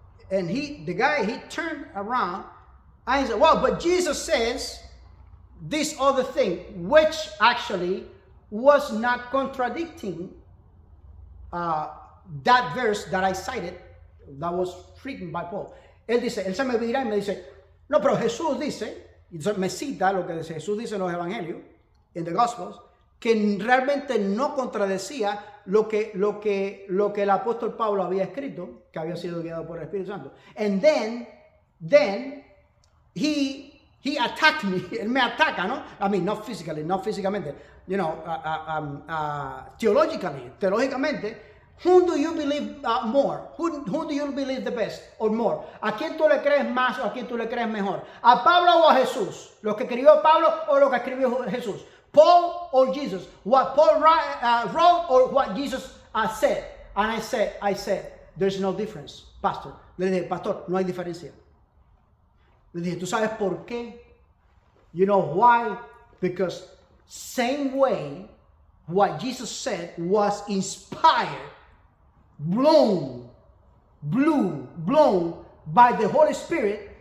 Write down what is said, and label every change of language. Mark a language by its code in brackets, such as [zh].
[en] And the guy turned around and he said, well, but Jesus says this other thing, which actually was not contradicting that verse that I cited, that was written by Paul. [es] Él se me vira y me dice, no, pero Jesús dice, y me cita lo que Jesús dice en los evangelios, en the Gospels, que realmente no contradecía lo que el apóstol Pablo había escrito, que había sido guiado por el Espíritu Santo. [en] And then he attacked me. Él me ataca, ¿no? I mean, not físicamente, teológicamente. Whom do you believe more? Who do you believe the best or more? [es] ¿A quién tú le crees más o a quién tú le crees mejor? ¿A Pablo o a Jesús? ¿Lo que escribió Pablo o lo que escribió Jesús? [en] Paul or Jesus? What Paul wrote or what Jesus said? And I said, there's no difference, pastor. Le dije, pastor, no hay diferencia. [es] Le dije, ¿tú sabes por qué? You know why? [en] Because same way what Jesus said was inspired, blown by the Holy Spirit.